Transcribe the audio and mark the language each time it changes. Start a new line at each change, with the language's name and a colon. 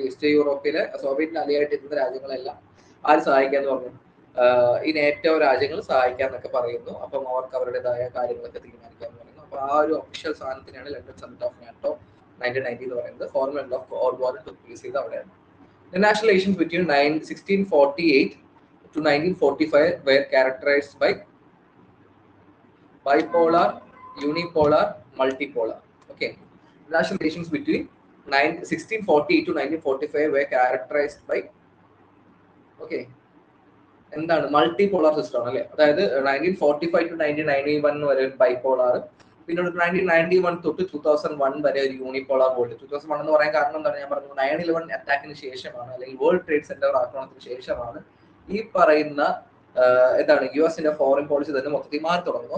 Malayalam: അപ്പൊ ഈസ്റ്റ് യൂറോപ്പിലെ സോവിയറ്റിന് അലിയായിട്ട് ഇരുന്ന രാജ്യങ്ങളെല്ലാം ആര് സഹായിക്കാന്ന് പറഞ്ഞു? ഈ നേറ്റോ രാജ്യങ്ങൾ സഹായിക്കാന്നൊക്കെ പറയുന്നു. അപ്പം അവർക്ക് അവരുടേതായ കാര്യങ്ങളൊക്കെ തീരുമാനിക്കാന്ന് പറയുന്നു. അപ്പൊ ആ ഒരു official സാധനത്തിനാണ് London summit of NATO 1990 എന്ന് പറയുന്നത്.
English: formal end of cold war took place
Malayalam: ചെയ്ത് അവിടെയാണ്.
English: International relations between 1648 to 1945 were characterized by bipolar, unipolar, multipolar. Okay, international relations between 1648 to 1945 were characterized by, okay,
Malayalam: എന്താണ് multipolar system ആണ് അല്ലെ. അതായത് 1945 to 1991 വരെ bipolar, പിന്നെ 1991 തൊട്ട് 2001 വരെ ഒരു യൂണിപോളാർ വേൾഡ്. 2001 എന്ന് പറയാൻ കാരണം എന്താണ്? ഞാൻ പറഞ്ഞു 9/11 അറ്റാക്കിന് ശേഷമാണ്, അല്ലെങ്കിൽ വേൾഡ് ട്രേഡ് സെന്റർ ആക്രമണത്തിന് ശേഷമാണ് ഈ പറയുന്ന എന്താണ് US-ന്റെ ഫോറിൻ പോളിസി തന്നെ മൊത്തത്തിൽ മാറി തുടങ്ങുന്നത്.